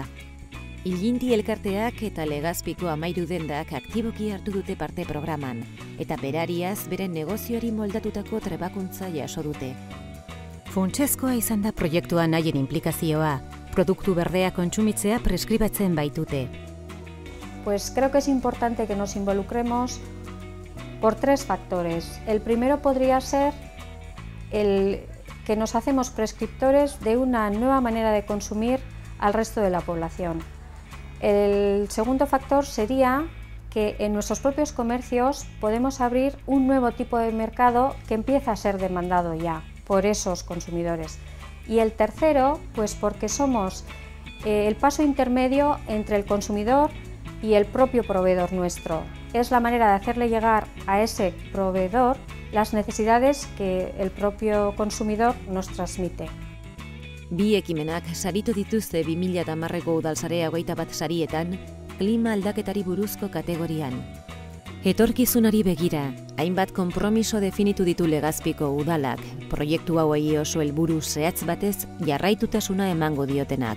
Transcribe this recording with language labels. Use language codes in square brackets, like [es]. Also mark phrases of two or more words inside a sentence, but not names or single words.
[eu] Ilindi elkarteak eta Legazpiko 13 dendak aktiboki hartu dute parte programan, eta berariaz beren negozioari moldatutako trebakuntza jaso dute. Funtsezkoa izan da proiektuan haien implikazioa, produktu berdea kontsumitzea preskribatzen baitute. [es] Pues creo que es importante que nos involucremos por 3 factores. El primero podría ser el que nos hacemos prescriptores de una nueva manera de consumir al resto de la población. El segundo factor sería que en nuestros propios comercios podemos abrir un nuevo tipo de mercado que empieza a ser demandado ya por esos consumidores. Y el tercero, pues porque somos el paso intermedio entre el consumidor y el propio proveedor nuestro. Es la manera de hacerle llegar a ese proveedor las necesidades que el propio consumidor nos transmite. [eu] Bi ekimenak saritu dituzte 2010ko udalsarea 21 sarietan, klima aldaketari buruzko kategorian. Etorkizunari begira, hainbat konpromiso definitu ditu Legazpiko udalak, proiektu hauei oso helburu zehatz batez jarraitutasuna emango diotenak.